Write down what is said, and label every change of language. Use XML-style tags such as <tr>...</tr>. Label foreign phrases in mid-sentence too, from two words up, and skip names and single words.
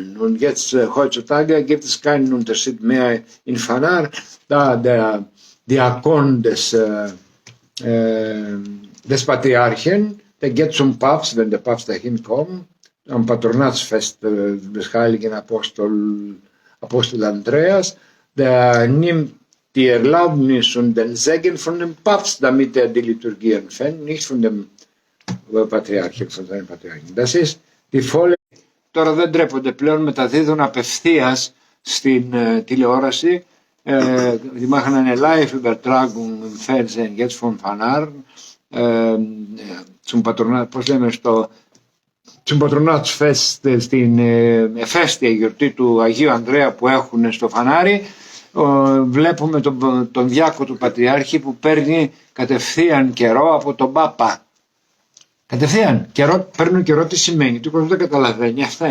<de>Und jetzt, heutzutage, gibt es keinen Unterschied mehr in Phanar, da der Diakon des Patriarchen, der geht zum Papst, wenn der Papst dahin kommt, am Patronatsfest des heiligen Apostel Andreas, der nimmt die Erlaubnis und den Segen von dem Papst, damit er die Liturgie empfängt, nicht von dem Patriarchen, von seinem Patriarchen. Das ist die volle...</de> <el>Τώρα δεν τρέπονται πλέον, μεταδίδουν απευθείας στην τηλεόραση.</el> <de>Die machen eine Live-Übertragung im Fernsehen jetzt von Phanar zum Patronat,</de> <el>πώς λέμε,</el> <de>zum Patronatsfest</de> <el>στην εφέστια γιορτή του Αγίου Ανδρέα που έχουν στο Φανάρι. Βλέπουμε τον διάκο του Πατριάρχη που παίρνει κατευθείαν καιρό από τον Πάπα. Κατευθείαν καιρό, παίρνουν καιρό τι σημαίνει, του κόσμου δεν καταλαβαίνει αυτά.</el>